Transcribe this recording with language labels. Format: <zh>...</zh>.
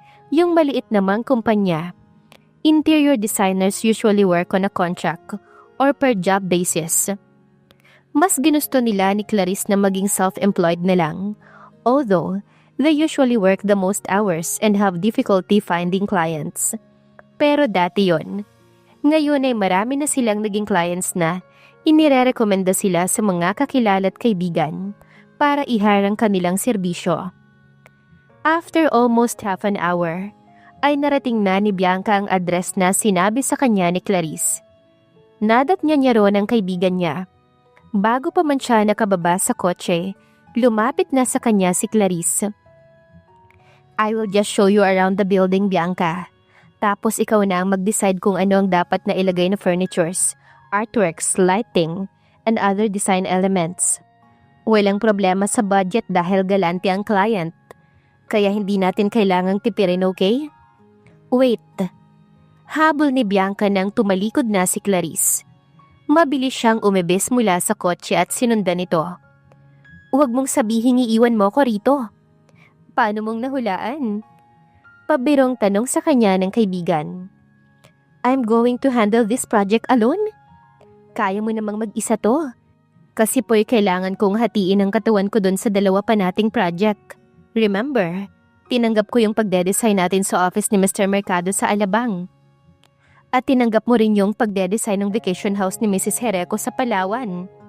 <tl>Yung maliit namang kumpanya,</tl> <en>interior designers usually work on a contract or per job basis.</en> <tl>Mas ginusto nila ni Clarice na maging self-employed na lang,</tl> <en>although they usually work the most hours and have difficulty finding clients.</en> <tl>Pero dati yon. Ngayon ay marami na silang naging clients na inirerekomenda sila sa mga kakilala at kaibigan para i-hire ang kanilang serbisyo.</tl> <en>After almost half an hour,</en> <tl>ay narating na ni Bianca ang address na sinabi sa kanya ni Clarice. Nadat niya roon ang kaibigan niya. Bago pa man siya nakababa sa kotse, lumapit na sa kanya si Clarice.</tl> <en>I will just show you around the building, Bianca.</en> <tl>Tapos ikaw na ang mag-decide kung ano ang dapat na ilagay na furnitures, artworks, lighting, and other design elements. Walang problema sa budget dahil galante ang client. Kaya hindi natin kailangang tipirin, okay? Wait. Habol ni Bianca nang tumalikod na si Clarice. Mabilis siyang umibis mula sa kotse at sinundan ito. Huwag mong sabihing iiwan mo ko rito. Paano mong nahulaan? Pabirong tanong sa kanya ng kaibigan.</tl> <en>I'm going to handle this project alone?</en> <tl>Kaya mo namang mag-isa to. Kasi po'y kailangan kong hatiin ang katawan ko dun sa dalawa pa nating project. Remember, tinanggap ko yung pagde-design natin sa office ni Mr. Mercado sa Alabang. At tinanggap mo rin yung pagde-design ng vacation house ni Mrs. Herreco sa Palawan.</tl>